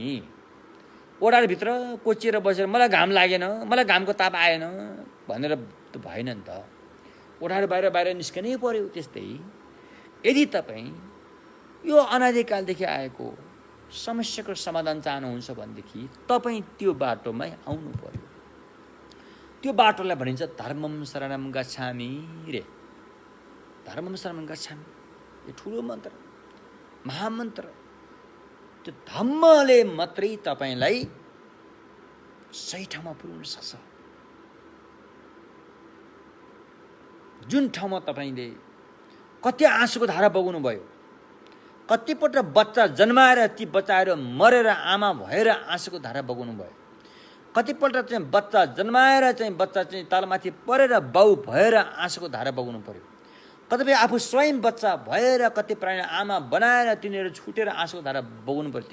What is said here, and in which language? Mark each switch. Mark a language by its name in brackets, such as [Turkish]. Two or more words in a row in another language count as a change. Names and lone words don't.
[Nepali] ओडारभित्र कोचिएर बसेर मलाई घाम लागेन, मलाई घामको ताप आएन भनेर त भएन नि त। ओडार बाहिर निस्कनै पर्यो। त्यस्तै यदि तपाईँ यो अनादिकालदेखि आएको समस्याको समाधान चाहनुहुन्छ भनेदेखि तपाईँ त्यो बाटोमै आउनु पर्यो। त्यो बाटोलाई भनिन्छ [Pali] धर्मम शरणम गच्छामि [Nepali] रे। [Pali] धर्मम शरणम गच्छामि, [Nepali] यो ठुलो मन्त्र, महामन्त्र। त्यो धम्मले मात्रै तपाईँलाई सही ठाउँमा पुर्याउन सक्छ। जुन ठाउँमा तपाईँले कति आँसुको धारा बगाउनु भयो, कतिपल्ट बच्चा जन्माएर ती बच्चाहरू मरेर आमा भएर आँसुको धारा बगाउनु भयो, कतिपल्ट चाहिँ बच्चा जन्माएर चाहिँ बच्चा चाहिँ तलमाथि परेर बाउ भएर आँसुको धारा बगाउनु पर्यो, कतिपय आफू स्वयं बच्चा भएर कति प्राणी आमा बनाएर तिनीहरू छुटेर आँसुको धारा बगाउनु पर्यो।